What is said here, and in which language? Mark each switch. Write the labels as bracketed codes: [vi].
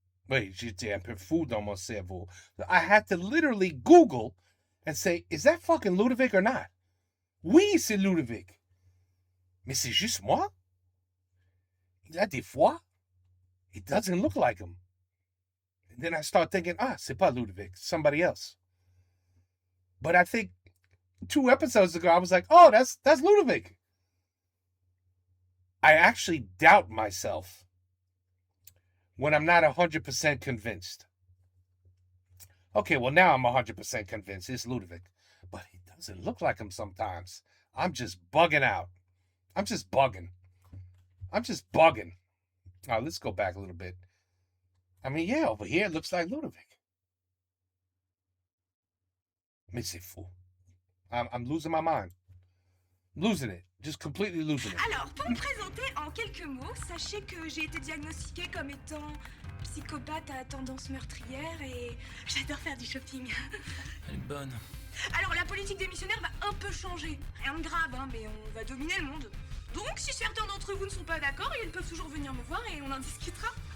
[fr] Oui, j'étais un peu fou dans mon cerveau. [en] I had to literally Google and say, is that fucking Ludovic or not? [fr] Oui, c'est Ludovic. Mais c'est juste moi? Il a des fois, [en] it doesn't look like him. And then I start thinking, [fr] c'est pas Ludovic, [en] somebody else. But I think 2 episodes ago, I was like, oh, that's Ludovic. I actually doubt myself when I'm not 100% convinced. Okay, well, now I'm 100% convinced it's Ludovic. But he doesn't look like him sometimes. I'm just bugging out. I'm just bugging. Oh, let's go back a little bit. I mean, yeah, over here it looks like Ludovic. [fr] Mais c'est fou. [en] I'm losing my mind. Losing it. Just completely losing it. [fr] Alors, pour me présenter en quelques mots, sachez que j'ai été diagnostiquée comme étant psychopathe à tendance meurtrière et j'adore faire du shopping. Elle est bonne. Alors, la politique des missionnaires va un peu changer. Rien de grave, hein, mais on va dominer le monde. Donc, si certains d'entre vous ne sont pas d'accord, ils peuvent toujours venir me voir et on en discutera.